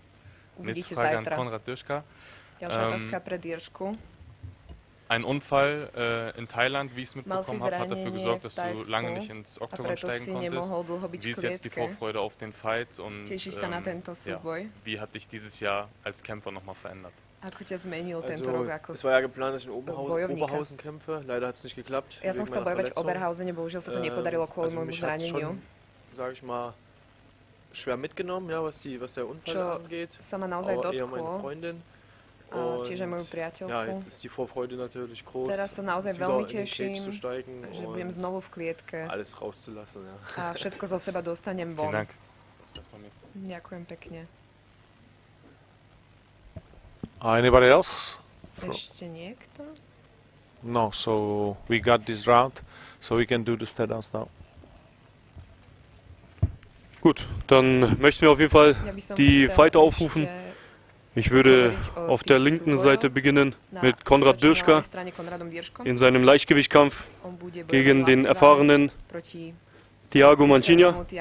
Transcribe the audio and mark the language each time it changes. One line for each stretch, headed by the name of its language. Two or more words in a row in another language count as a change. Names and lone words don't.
German: Nächste Frage an Konrad Dirška. Ein Unfall in Thailand, wie ich es mitbekommen habe, hat dafür gesorgt, dass du lange nicht ins Oktagon steigen konntest. Wie ist jetzt die Vorfreude auf den Fight und wie hat dich dieses Jahr als Kämpfer nochmal verändert? Es war ja geplant, dass ich in Oberhausen kämpfe, leider hat es nicht geklappt.
Slovak: Ja som chcel bojovať v Oberhausene, bohužiaľ sa to nepodarilo kvôli môjmu zraneniu.
German: Sag ich mal, schwer mitgenommen, ja, was der Unfall angeht. Aber eher meine Freundin.
Slovak: Tiež aj moju priateľku.
German: Ja, jetzt ist die Vorfreude natürlich groß.
Slovak: Teraz sa naozaj veľmi teším, že budem znovu v klietke.
German: Alles rauszulassen, ja.
Slovak: A všetko zo seba dostanem von. Ďakujem pekne.
English: Anybody else?
Slovak: Ešte niekto?
English: No, so we got this round, so we can do the stare-downs now.
German: Gut, dann möchten wir auf jeden Fall die Fighter aufrufen. Ich würde auf der linken Seite beginnen mit Konrad Dirška in seinem Leichtgewichtkampf gegen den erfahrenen Thiago Mancini.